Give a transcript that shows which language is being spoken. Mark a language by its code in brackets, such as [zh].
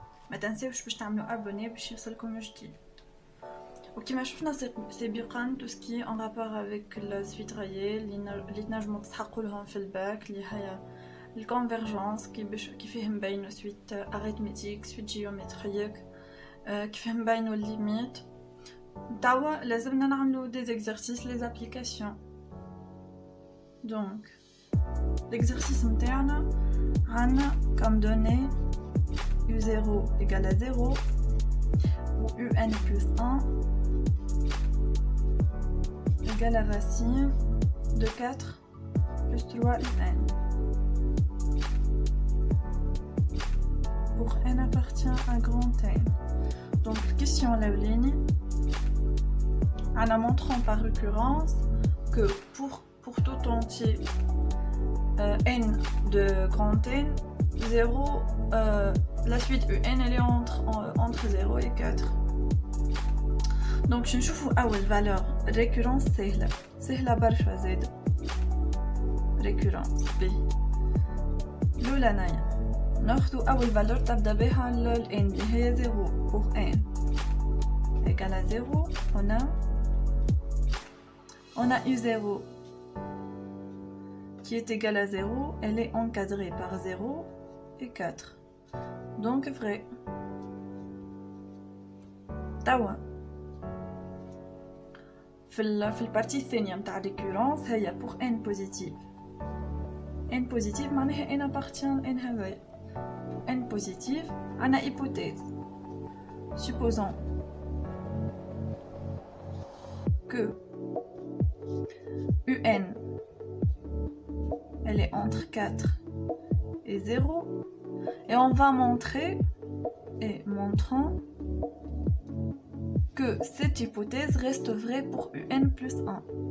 [ar] ما تنساوش باش تعملوا ابوني باش يوصلكم جديد. وكما شفنا سابقا تو سكي ان رابور افيك السويت غايي اللي تنجموا تسحقوا لهم في الباك، اللي هي الكونفرجنس كي فيه مبينو سويت اريثميتيك، سويت جيومتريك، كيفاه مبينو الليميت. توا لازمنا نعملو دي زيكزارسيس لي زابليكاسيون. [fr] دونك l'exercice [ar] نتاعنا عندنا [fr] comme données u0 égale à 0 ou un plus 1 égale à racine de 4 plus 3 un. Pour n appartient à grand n. Donc question Laulini, en montrant par récurrence que pour tout entier n de grand n, 0, la suite un elle est entre 0 et 4. Donc je [ar] نشوفوا أول valeur récurrence سهلة برشا زادة. récurrence B الأولى نايا ناخدو أول valeur تبدا بها ال n اللي هي 0 [fr] pour n égale à 0. on a u0 qui est égal à 0, elle est encadrée par 0 et 4. Donc vrai. [ar] Tawa. في البارتي الثانية متاع récurrence هي [fr] pour n positive. [ar] n positive معناها [fr] n appartient n [ar] هذايا. n positive عنا hypothèse. [fr] Supposons que un elle est entre 4 et 0 et on va montrer montrant que cette hypothèse reste vraie pour un plus 1.